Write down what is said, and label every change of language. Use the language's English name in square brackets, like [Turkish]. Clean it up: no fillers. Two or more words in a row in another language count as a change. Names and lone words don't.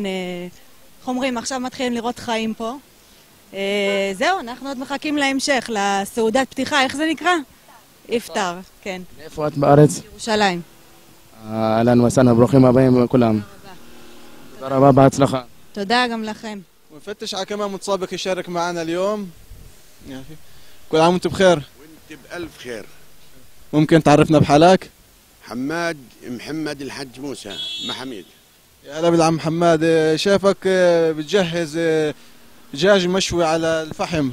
[Hebrew] איך אומרים, עכשיו מתחילים לראות חיים פה. זהו, אנחנו עוד מחכים להמשך, לסעודת פתיחה, איך זה נקרא? איפטר, כן. איפה את בארץ? ירושלים. [Arabic] أهلاً وسهلاً, [Hebrew] ברוכים הבאים כולם. תודה רבה, בהצלחה. תודה גם לכם. [Arabic] ونفتش على كمان متسابق يشارك معنا اليوم. كل عام وانت بخير. وانت بألف خير. ممكن تعرفنا بحالك؟ حماد محمد الحج موسى محميد. يا هلا بالعم حماد، شايفك بتجهز دجاج مشوي على الفحم.